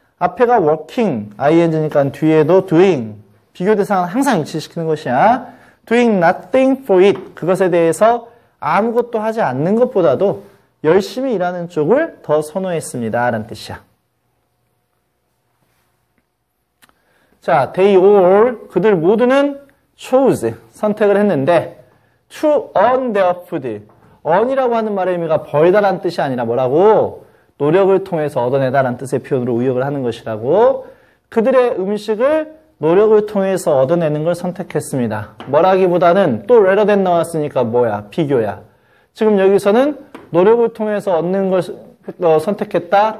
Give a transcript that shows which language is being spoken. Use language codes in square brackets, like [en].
[ko] 앞에가 working, ing니까 뒤에도 doing. 비교 대상은 항상 일치시키는 것이야. [en] doing nothing for it, [ko] 그것에 대해서 아무것도 하지 않는 것보다도 열심히 일하는 쪽을 더 선호했습니다 라는 뜻이야. [en] 자, they all, [ko] 그들 모두는 [en] chose, [ko] 선택을 했는데 [en] to earn their food. [ko] earn이라고 하는 말의 의미가 벌다라는 뜻이 아니라 뭐라고? 노력을 통해서 얻어내다라는 뜻의 표현으로 의역을 하는 것이라고. 그들의 음식을 노력을 통해서 얻어내는 걸 선택했습니다. 뭐라기보다는 또 [en] rather than [ko] 나왔으니까 뭐야? 비교야. 지금 여기서는 노력을 통해서 얻는 걸 선택했다.